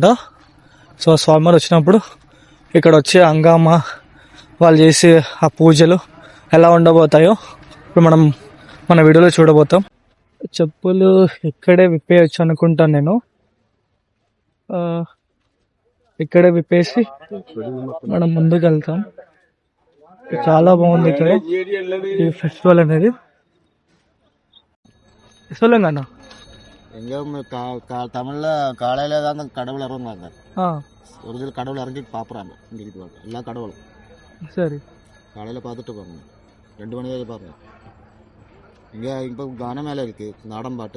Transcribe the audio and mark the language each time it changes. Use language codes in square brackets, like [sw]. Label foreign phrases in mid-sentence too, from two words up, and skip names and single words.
[te] సో స్వామివారు వచ్చినప్పుడు ఇక్కడ వచ్చే హంగామా వాళ్ళు చేసే ఆ పూజలు ఎలా ఉండబోతాయో ఇప్పుడు మనం మన వీడియోలో చూడబోతాం. చెప్పులు ఇక్కడే విప్పేయచ్చు అనుకుంటాను నేను. ఇక్కడే విప్పేసి మనం ముందుకు వెళ్తాం. చాలా బాగుంది ఇక్కడ ఈ ఫెస్టివల్ అనేది. [ta] சொல்லுங்கண்ணா. தமிழ்ல காலையில தான் கடவுள் இறங்குவாங்க. ஒரிஜினல் கடவுள் இறங்கி பார்க்குறாங்க இங்கே எல்லா கடவுளும். சரி, காலையில் பார்த்துட்டு போங்க. 2 மணி வரைக்கும் பார்ப்பேன். இங்கே இப்போ கான மேலே இருக்குது நாடன் பாட்டு.